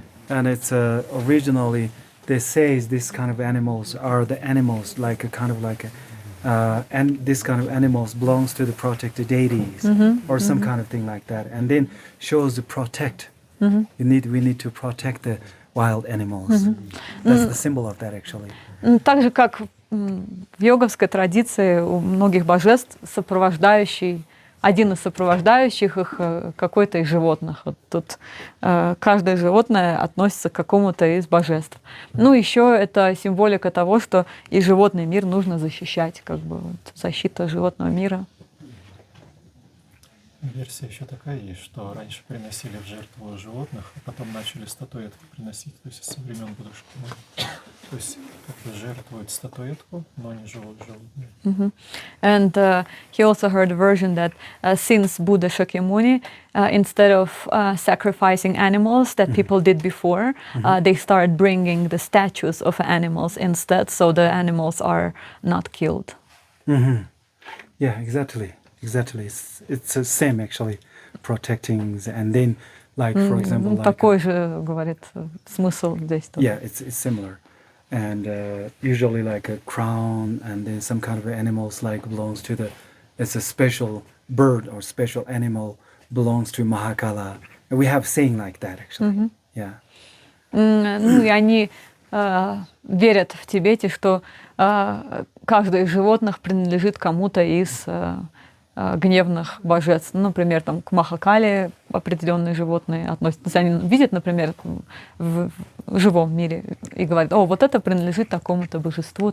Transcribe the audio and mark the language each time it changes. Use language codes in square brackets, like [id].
[en] And it's originally they say this kind of animals are the animals like a kind of like a, and this kind of animals belongs to the protected deities or some kind of thing like that, and then shows the protect. We need to protect the wild animals. That's the symbol of that actually. [ru] Так же, как в йоговской традиции у многих божеств сопровождающий, один из сопровождающих их какой-то из животных. Вот тут каждое животное относится к какому-то из божеств. Ну, еще это символика того, что и животный мир нужно защищать, как бы вот, защита животного мира. Версия еще такая есть, что раньше приносили в жертву животных, а потом начали статуэтки приносить, то есть со времен будущего. То есть как бы жертвуют статуэтку, но не живое животное. [en] And he also heard a version that since Buddha Shakyamuni, instead of sacrificing animals that people did before, they started bringing the statues of animals instead, so the animals are not killed. Yeah, exactly. Exactly. It's the same actually, protecting and then like for example like [ru] такой же, говорит, смысл здесь. [en] Yeah, it's similar. And usually like a crown and then some kind of animals like belongs to the, it's a special bird or special animal belongs to Mahakala. And we have saying like that actually. Yeah. [ru] Ну и они верят в Тибете, что каждое из животных принадлежит кому-то из гневных божеств. Ну, например, там, к Махакале определенные животные относятся. Они видят, например, в живом мире и говорят, о, вот это принадлежит такому-то божеству.